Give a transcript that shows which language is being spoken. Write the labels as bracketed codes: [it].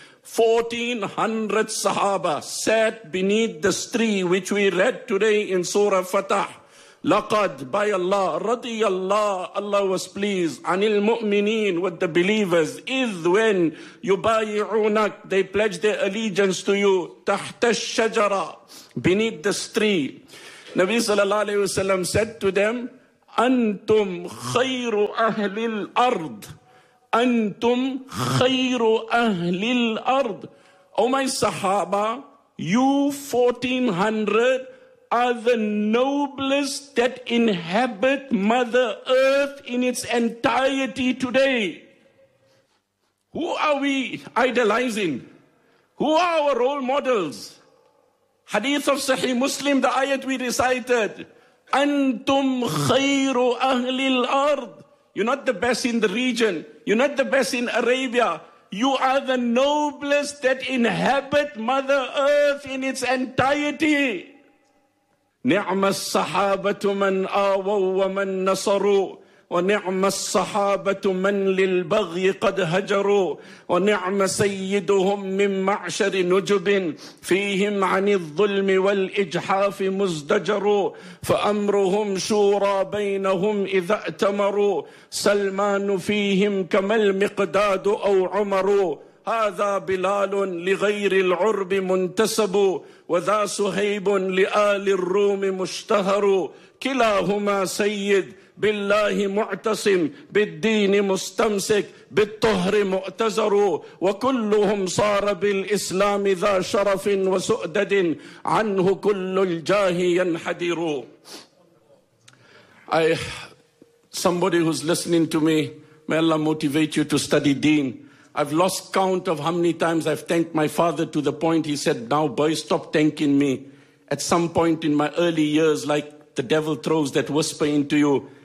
[en] 1400 Sahaba sat beneath this tree which we read today in Surah Fatah. [ar] لقد [en] by Allah [ar] رضي الله [en] Allah was pleased [ar] عن المؤمنين [en] with the believers [ar] إذ [en] when [ar] يبايعونك [en] they pledge their allegiance to you [ar] تحت الشجرة [en] beneath the tree. [ar] نبي صلى الله عليه وسلم [en] said to them [ar] أنتم خير أهل الأرض أنتم خير أهل الأرض. [en] O my Sahaba, you 1400 are the noblest that inhabit Mother Earth in its entirety today. Who are we idolizing? Who are our role models? Hadith of Sahih Muslim, the ayat we recited, Antum khayru ahli al-ard. You're not the best in the region. You're not the best in Arabia. You are the noblest that inhabit Mother Earth in its entirety. [ar] نعم الصحابة من آووا ومن نصروا ونعم الصحابة من للبغي قد هجروا ونعم سيدهم من معشر نجب فيهم عن الظلم والإجحاف مزدجروا فأمرهم شورى بينهم إذا ائتمروا سلمان فيهم كما المقداد أو عمر هذا بلال لغير العرب منتسب وذا صهيب لآل الروم مشتهر كلاهما سيد بالله معتصم بالدين مستمسك بالطهر مؤتزر وكلهم صار بالإسلام ذا شرف وسؤدد عنه كل الجاه ينحدر. [en] Somebody who's listening to me, may Allah motivate you to study deen. I've lost count of how many times I've thanked my father to the point he said, now boy, stop thanking me. At some point in my early years, like the devil throws that whisper into you.